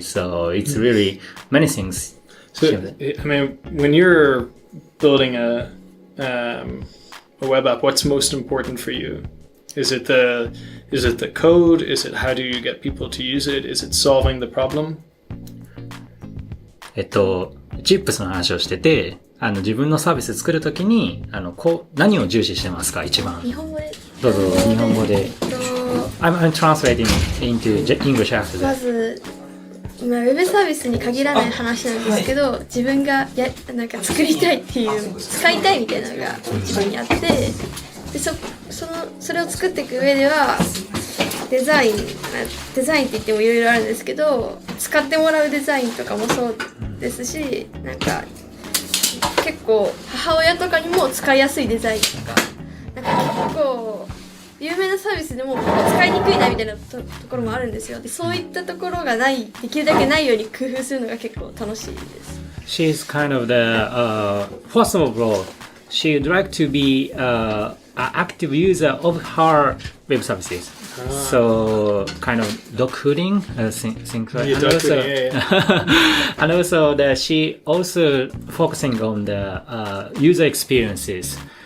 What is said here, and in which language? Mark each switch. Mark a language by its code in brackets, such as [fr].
[en] So it's really many things. So I mean, when you're building a web app, what's most important for you? Is it the code? Is it how do you get people to use it? Is it solving the problem? [ja] チップスの話をしてて、自分のサービス作るときに、何を重視してますか、一番。日本語で。どうぞ、日本語で。 [en] I'm translating into English after that. [ja] まず、ウェブサービスに限らない話なんですけど、自分がなんか作りたいっていう、使いたいみたいなのが一番にあって、でそれを作っていく上では、デザインって言ってもいろいろあるんですけど、使ってもらうデザインとかもそうですし、なんか結構母親とかにも使いやすいデザインとか、なんか結構有名なサービスでも使いにくいなみたいな ところもあるんですよ。で、そういったところがない、できるだけないように工夫するのが結構楽しいです。 [en] She's kind of the first of all, she'd like to be an active user of her web services. So kind of dog fooding, things like that. And also that she also focusing on the user experiences.